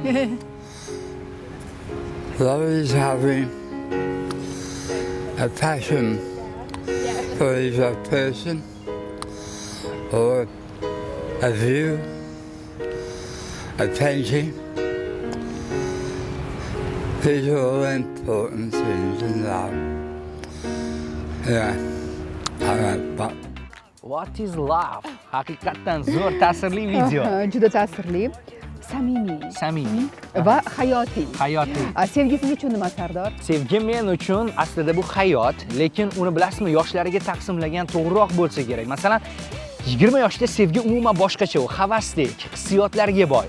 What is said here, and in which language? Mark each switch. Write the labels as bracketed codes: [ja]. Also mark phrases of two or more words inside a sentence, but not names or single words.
[en] Love is having a passion for either person or a view, a painting. These are all important things in love. Yeah, but What is love? [uz] Haqiqatdan zo'r ta'sirli video. Juda ta'sirli, samimiy Samimiy va hayotiy. hayotiy. Sevgi siz uchun nima, Sardor? Sevgi men uchun aslida bu hayot, lekin uni bilasizmi, yoshlarga taqsimlagan to'g'riroq bo'lsa kerak. Masalan, 20 yoshda sevgi umuman boshqacha, u havasdek, hissiyotlarga boy.